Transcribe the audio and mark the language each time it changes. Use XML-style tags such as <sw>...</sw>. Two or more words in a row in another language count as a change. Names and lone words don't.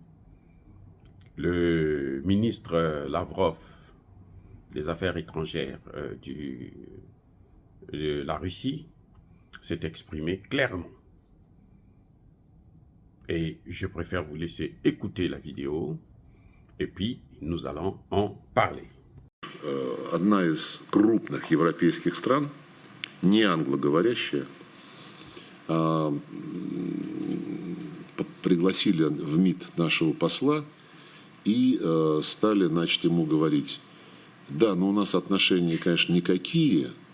<fr>Le ministre Lavrov des Affaires étrangères de la Russie s'est exprimé clairement. Et je préfère vous laisser écouter la vidéo et puis nous allons en parler.</fr> <ru>Одна из крупных европейских стран, не англоговорящая, пригласили в МИД нашего посла и стали, значит, ему говорить: да, но у нас отношения, конечно, никакие,</ru>